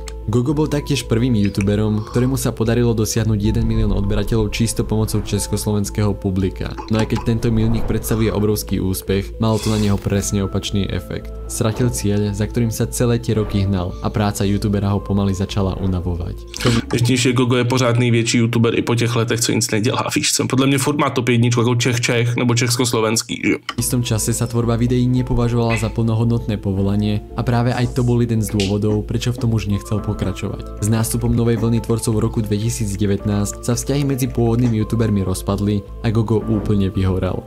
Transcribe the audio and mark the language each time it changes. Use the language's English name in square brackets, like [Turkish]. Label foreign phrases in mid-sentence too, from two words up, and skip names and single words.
[Slovak] Gogo bol taktiež prvým youtuberom, ktorému sa podarilo dosiahnuť 1 milión odberateľov čisto pomocou československého publika. No aj keď tento milník predstavuje obrovský úspech, malo to na neho presne opačný efekt. Stratil cieľ, za ktorým sa celé tie roky hnal a práca youtubera ho pomaly začala unavovať. [Czech] Ještě Gogo je pořád největší youtuber i po těch letech, co nic nedělá, víš co? Podle mě furt má top jedničku jako Čech nebo československý, že? [Slovak] V istom čase sa tvorba videí nepovažovala za plnohodnotné povolanie a práve aj to bol jeden z dôvodov, prečo v tom už nechcel pokračovať. S nástupom novej vlny tvorcov v roku 2019 sa vzťahy medzi pôvodnými youtubermi rozpadli a Gogo úplne vyhorel.